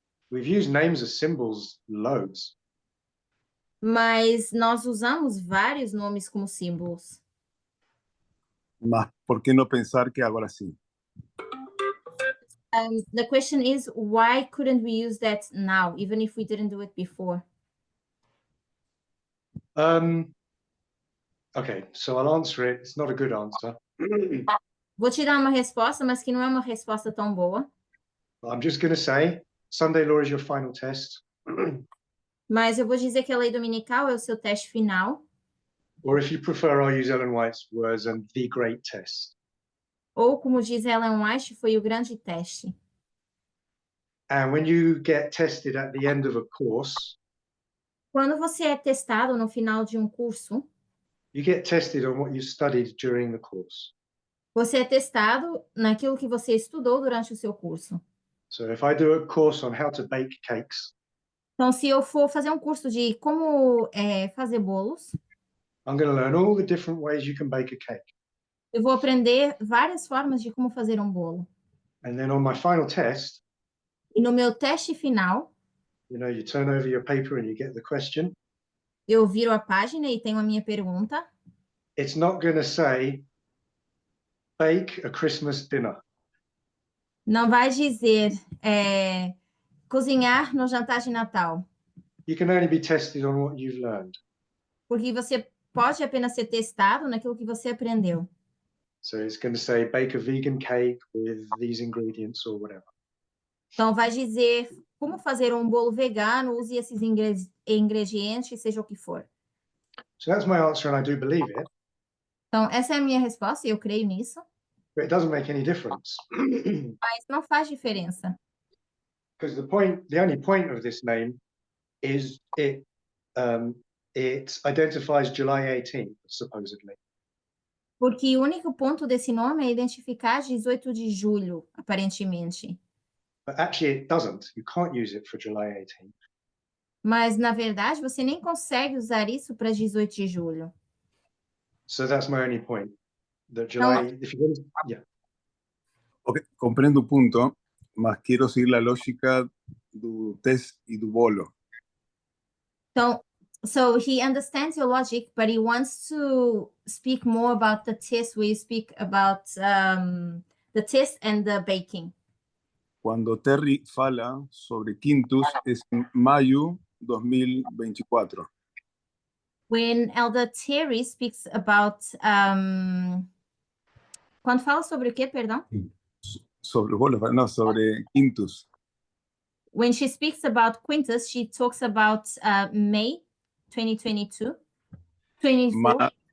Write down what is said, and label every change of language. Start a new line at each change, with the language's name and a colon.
English: We've used names as symbols loads.
Portuguese: mas nós usamos vários nomes como símbolos. Mas por que não pensar que agora sim?
English: The question is, why couldn't we use that now, even if we didn't do it before? Okay, so I'll answer it. It's not a good answer.
Portuguese: Vou te dar uma resposta, mas que não é uma resposta tão boa.
English: I'm just going to say, Sunday law is your final test.
Portuguese: Mas eu vou dizer que a lei dominical é o seu teste final.
English: Or if you prefer, I'll use Ellen White's words and the great test.
Portuguese: Ou, como diz Ellen White, foi o grande teste.
English: And when you get tested at the end of a course,
Portuguese: Quando você é testado no final de um curso,
English: you get tested on what you studied during the course.
Portuguese: você é testado naquilo que você estudou durante o seu curso.
English: So if I do a course on how to bake cakes,
Portuguese: Então, se eu for fazer um curso de como fazer bolos,
English: I'm going to learn all the different ways you can bake a cake.
Portuguese: eu vou aprender várias formas de como fazer um bolo.
English: And then on my final test,
Portuguese: E no meu teste final,
English: you know, you turn over your paper and you get the question.
Portuguese: eu viro a página e tenho a minha pergunta.
English: It's not going to say, bake a Christmas dinner.
Portuguese: Não vai dizer cozinhar no jantar de Natal,
English: You can only be tested on what you've learned.
Portuguese: porque você pode apenas ser testado naquilo que você aprendeu.
English: So it's going to say, bake a vegan cake with these ingredients or whatever.
Portuguese: Então, vai dizer como fazer um bolo vegano, use esses ingredientes, seja o que for.
English: So that's my answer and I do believe it,
Portuguese: Então, essa é a minha resposta e eu creio nisso,
English: but it doesn't make any difference.
Portuguese: mas não faz diferença.
English: Because the only point of this name is it identifies July 18th, supposedly.
Portuguese: Porque o único ponto desse nome é identificar 18 de julho, aparentemente.
English: But actually it doesn't. You can't use it for July 18th.
Portuguese: Mas, na verdade, você nem consegue usar isso para 18 de julho.
English: So that's my only point. That July, if you're going to, yeah.
Spanish: Okay, comprendo o punto, mas quiero seguir la lógica do test e do bolo.
Portuguese: Então,
English: So he understands your logic, but he wants to speak more about the test where you speak about the test and the baking.
Spanish: Cuando Terry
Portuguese: fala
Spanish: sobre quintus es en mayo 2024.
English: When Elder Terry speaks about
Portuguese: quando fala sobre o quê, perdão? Sobre quintus.
English: When she speaks about Quintus, she talks about May 2022, 24.